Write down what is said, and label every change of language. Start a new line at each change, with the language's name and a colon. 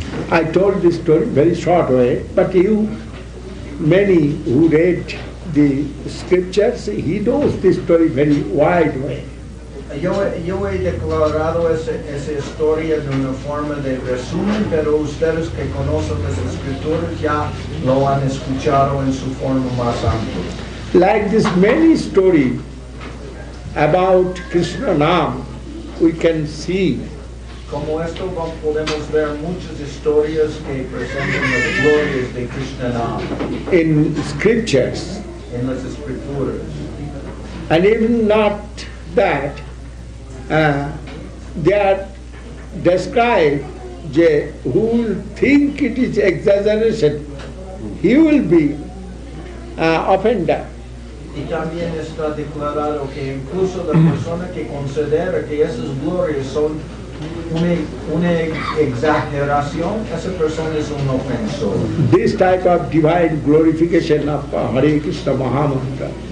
English: I told this story very short way, but many who read the scriptures, he knows this story very wide way.
Spanish: Yo he declarado esa historia de una forma de resumen, pero ustedes que conocen las escrituras ya lo han escuchado en su forma más amplia.
English: Like this many story about Krishna Nam, we can see
Spanish: Como esto podemos ver muchas historias que presentan las glorias de Krishna Nam
English: in scriptures.
Spanish: en las escrituras.
English: And even not that, they are described, who will think it is exaggeration, he will be offended.
Spanish: Y también está declarado que incluso la persona que considera que esas glorias son una exageración, esa persona es un ofensor.
English: This type of divine glorification of Hare Krishna Mahamantra,